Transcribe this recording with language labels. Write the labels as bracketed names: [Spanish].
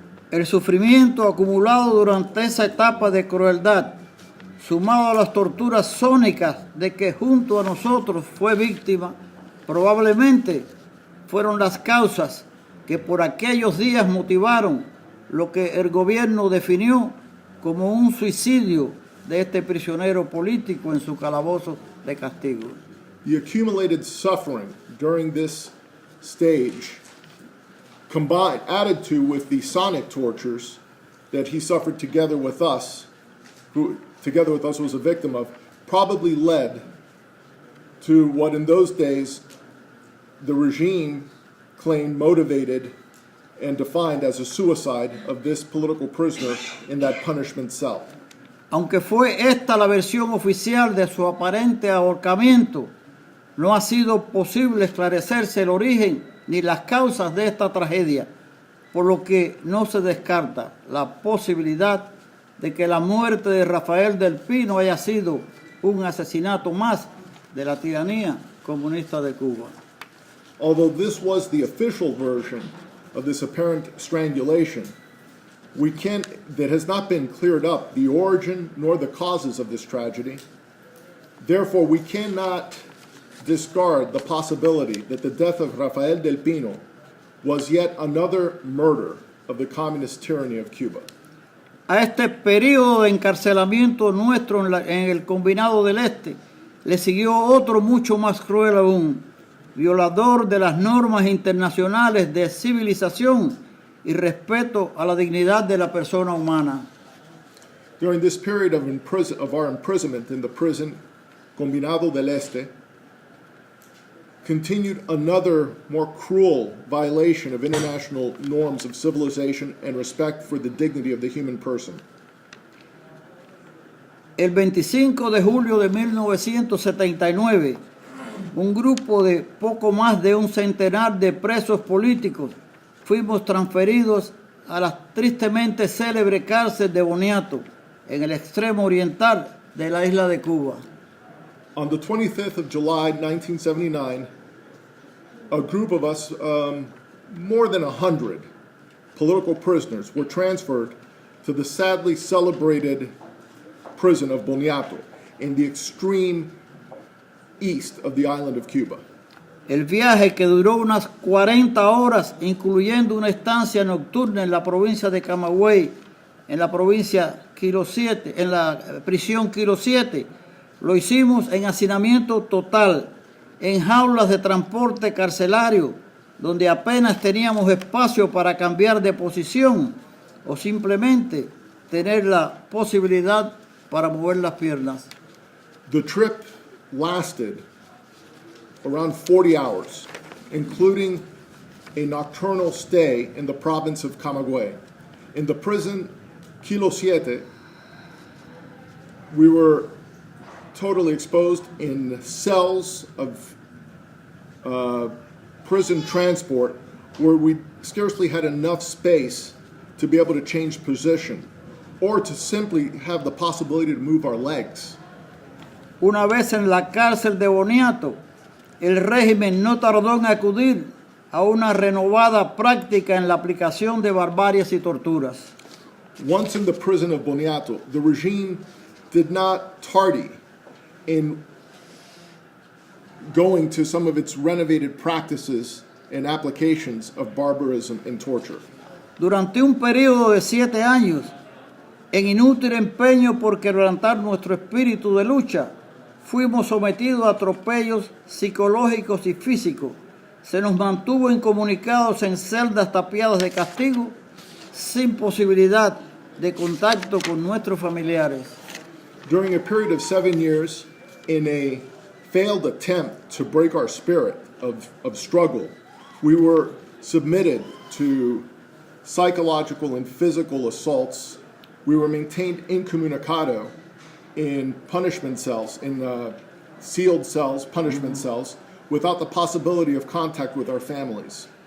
[Spanish] El sufrimiento acumulado durante esa etapa de crueldad, sumado a las torturas sónicas de que junto a nosotros fue víctima, probablemente fueron las causas que por aquellos días motivaron lo que el gobierno definió como un suicidio de este prisionero político en su calabozo de castigo. [English] The accumulated suffering during this stage, added to with the sonic tortures that he suffered together with us, who together with us was a victim of, probably led to what in those days the regime claimed motivated and defined as a suicide of this political prisoner in that punishment cell. [Spanish] Aunque fue esta la versión oficial de su aparente ahorcamiento, no ha sido posible esclarecerse el origen ni las causas de esta tragedia, por lo que no se descarta la posibilidad de que la muerte de Rafael del Pino haya sido un asesinato más de la tiranía comunista de Cuba. [English] Although this was the official version of this apparent strangulation, that has not been cleared up, the origin nor the causes of this tragedy. Therefore, we cannot discard the possibility that the death of Rafael del Pino was yet another murder of the communist tyranny of Cuba. [Spanish] A este periodo de encarcelamiento nuestro en el Combinado del Este le siguió otro mucho más cruel aún, violador de las normas internacionales de civilización y respeto a la dignidad de la persona humana. [English] During this period of our imprisonment in the prison Combinado del Este, continued another more cruel violation of international norms of civilization and respect for the dignity of the human person. [Spanish] El 25 de julio de 1979, un grupo de poco más de un centenar de presos políticos fuimos transferidos a la tristemente célebre cárcel de Boniato, en el extremo oriental de la isla de Cuba. [English] On the 25th of July, 1979, a group of us, more than 100 political prisoners, were transferred to the sadly celebrated prison of Boniato in the extreme east of the island of Cuba. [Spanish] El viaje, que duró unas 40 horas, incluyendo una estancia nocturna en la provincia de Camagüey, en la provincia Kilo 7, en la prisión Kilo 7, lo hicimos en hacinamiento total, en jaulas de transporte carcelario, donde apenas teníamos espacio para cambiar de posición o simplemente tener la posibilidad para mover las piernas. [English] The trip lasted around 40 hours, including a nocturnal stay in the province of Camagüey. In the prison Kilo 7, we were totally exposed in cells of prison transport where we scarcely had enough space to be able to change position or to simply have the possibility to move our legs. [Spanish] Una vez en la cárcel de Boniato, el régimen no tardó en acudir a una renovada práctica en la aplicación de barbarias y torturas. [English] Once in the prison of Boniato, the regime did not tardy in going to some of its renovated practices and applications of barbarism and torture. [Spanish] Durante un periodo de 7 años, en inútil empeño por quebrantar nuestro espíritu de lucha, fuimos sometidos a atropellos psicológicos y físicos. Se nos mantuvo incomunicados en celdas tapiadas de castigo, sin posibilidad de contacto con nuestros familiares. [English] During a period of 7 years, in a failed attempt to break our spirit of struggle, we were submitted to psychological and physical assaults. We were maintained incommunicado in punishment cells, in sealed cells, punishment cells, without the possibility of contact with our families.